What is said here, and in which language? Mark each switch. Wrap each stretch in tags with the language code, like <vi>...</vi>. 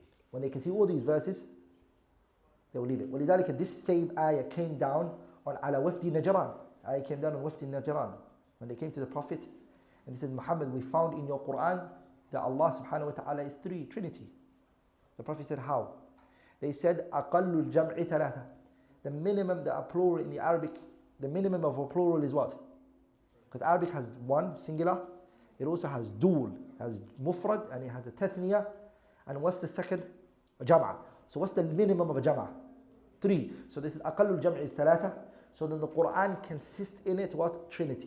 <en>When they can see all these verses, they will leave it.</en> <ar>وَلِذَلِكَ</ar> <en>this same ayah came down on</en> <ar>على وفد نجران.</ar> <en>Ayah came down on</en> <ar>وفد نجران.</ar> <en>When they came to the Prophet and they said, Muhammad, we found in your Quran that Allah subhanahu wa ta'ala is three, Trinity. The Prophet said, how? They said,</en> <ar>أقل الجمع ثلاثة.</ar> <en>The minimum, the plural in the Arabic, the minimum of a plural is what? Because Arabic has one, singular. It also has dual, has mufrad, and it has a tathniya. And what's the second? A jam'a. So what's the minimum of a jam'a? Three. So this is</en> <ar>أقل الجمع</ar> <en>is</en> <ar>ثلاثة.</ar> <en>So then the Quran consists in it what? Trinity.</en>